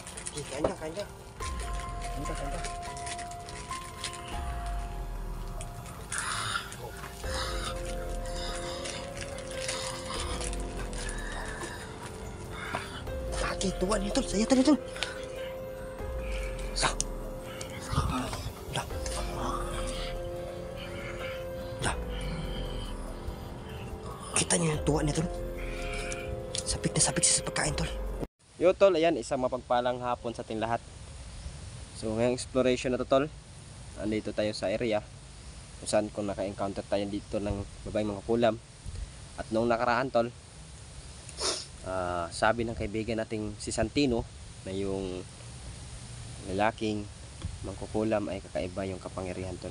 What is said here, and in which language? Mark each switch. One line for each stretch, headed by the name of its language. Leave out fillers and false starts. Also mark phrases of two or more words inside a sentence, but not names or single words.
Filipino: Okay, kain ka, kain ka. Kain ka, kain ka. Okay, tuwan ito.
Malay: Saya tadi tu. Dah. Dah. Dah.
Filipino: Kita niyo yung tuwan nito. Sapik na sapik sa pagkain, tol. Yo tol, ayan, isang mapagpalang hapon sa ating lahat. So ngayong exploration na to tol, andito tayo sa area kung saan kung naka-encounter tayo dito ng babaeng mga kulam. At noong nakaraan tol, sabi ng kaibigan nating si Santino na yung lalaking mangkukulam ay kakaiba yung kapangyarihan tol.